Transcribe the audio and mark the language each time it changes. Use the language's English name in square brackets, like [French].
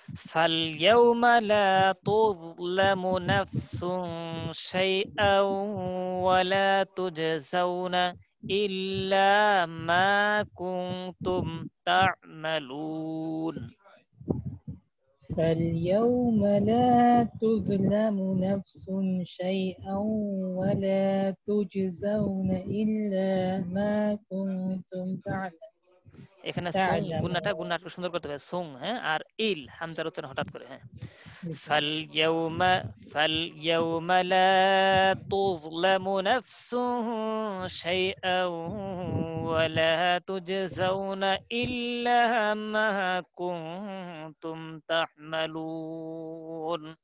[Arabic] فاليوم لا تظلم نفس شيئا ولا تجزون إلا ما كنتم تعملون فاليوم لا تظلم نفس شيئا ولا تجزون إلا ما كنتم [Bangla] এখানে সুং গুণাটা [Arabic] تعلمون [Bangla] একটু সুন্দর করতে হবে সুং, হ্যাঁ, আর ইল হামজার উচ্চারণ হঠাৎ করে, হ্যাঁ। [Arabic] فاليوم لا تظلم نفس شيئا ولا تجزون إلا ما كنتم تعملون